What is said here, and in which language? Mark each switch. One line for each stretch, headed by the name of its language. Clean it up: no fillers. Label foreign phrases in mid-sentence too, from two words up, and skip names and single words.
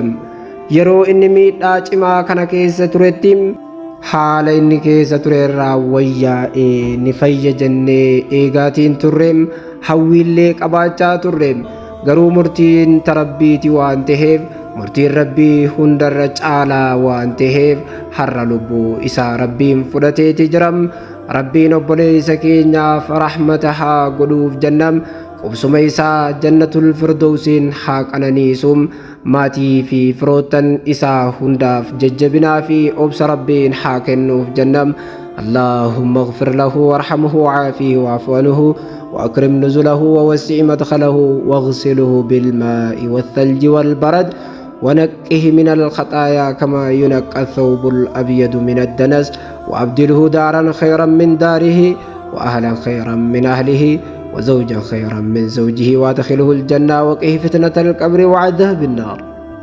Oromo: Yeroo inni miidhaa cimaa kana keessa turetti haala inni keessa ture irraa wayyaa'ee ni fayya jennee eegaatiin turreem hawwiillee qabaachaa turreem garuu murtiin rabbiiti waan ta'eef murtiin rabbii hundarra caalaa waan ta'eef har'a lubbuu isaa rabbiin fudhateeti jiram. Rabbiin obboleessa keenyaaf rahmata haa godhuuf jennam qubsuma isaa jannatul firdawsiin haa qananiisum maatii fi firoottan isaa hundaaf jajjabinaa fi obsa rabbiin haa kennuuf jennam.
Arabic: اللهم اغفر له وارحمه وعافه واعف عنه وأكرم نزله ووسع مدخله واغسله بالماء والثلج والبرد ونقه من الخطايا كما ينقى الثوب الأبيض من الدنس وأبدله دارا خيرا من داره وأهلا خيرا من أهله وزوجا خيرا من زوجه وادخله الجنة وقه فتنة القبر وعذاب النار.